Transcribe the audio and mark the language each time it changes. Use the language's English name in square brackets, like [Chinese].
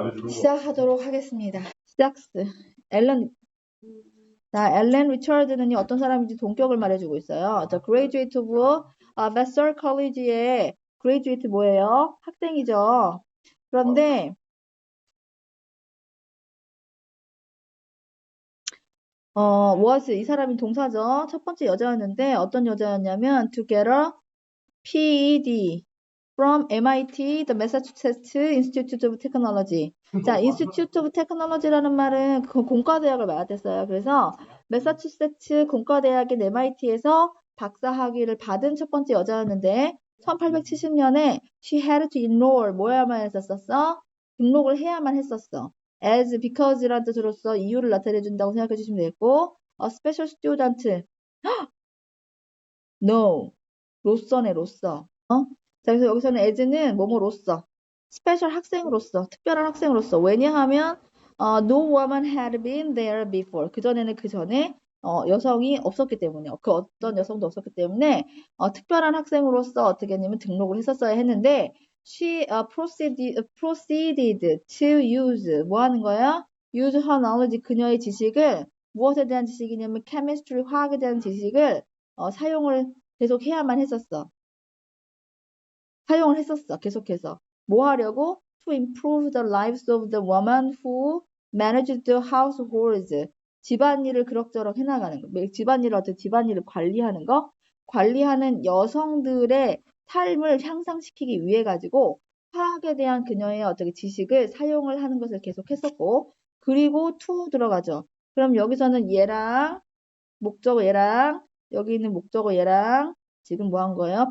[Korean] 시작하도록 하겠습니다. 시작스. 앨런, 앨런 리처드는 어떤 사람인지 동격을 말해주고 있어요. [English] The graduate of Vassar College의 graduate [Korean] 뭐예요? 학생이죠. 그런데 was 이 사람이 동사죠. 첫 번째 여자였는데 어떤 여자였냐면 [English] to get a PhD from MIT, the Massachusetts Institute of Technology. [Korean] 자, Institute of Technology라는 말은 그 공과대학을 말했어요. 그래서 매사추세츠 공과대학인 MIT에서 박사학위를 받은 첫 번째 여자였는데 1870년에 [English] she had to enroll [Korean] 뭐야만 했었어? 등록을 해야만 했었어. as because라는 뜻으로서 이유를 나타내준다고 생각해 주시면 되겠고 [English] a special student [Korean] no 로서네 로서 자, 그래서 여기서는 as는 뭐뭐로서, 스페셜 학생으로서, 특별한 학생으로서. 왜냐하면 [English] no woman had been there before. [Korean] 그전에는 그 전에 여성이 없었기 때문에요. 그 어떤 여성도 없었기 때문에 특별한 학생으로서 어떻게 했냐면 등록을 했었어야 했는데 [English] she proceeded to use [Korean] 뭐 하는 거야? [English] use her knowledge [Korean] 그녀의 지식을 무엇에 대한 지식이냐면 chemistry 화학에 대한 지식을 사용을 계속 해야만 했었어. 사용을 했었어. 계속해서. 뭐 하려고? [English] To improve the lives of the woman who managed the households. [Korean] 집안일을 그럭저럭 해나가는 거. 집안일을 어떻게 집안일을 관리하는 거? 관리하는 여성들의 삶을 향상시키기 위해 가지고 화학에 대한 그녀의 어떻게 지식을 사용을 하는 것을 계속했었고 그리고 to 들어가죠. 그럼 여기서는 얘랑 목적어 얘랑 여기 있는 목적어 얘랑 지금 뭐 한 거예요?